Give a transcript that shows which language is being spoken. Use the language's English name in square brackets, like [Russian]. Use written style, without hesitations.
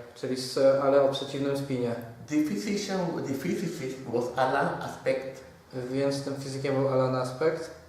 [Polish] Czyli ale o przeciwnym spinie. [English] The physicist was Alan Aspect. [Polish] Więc tym fizykiem był Alan Aspect.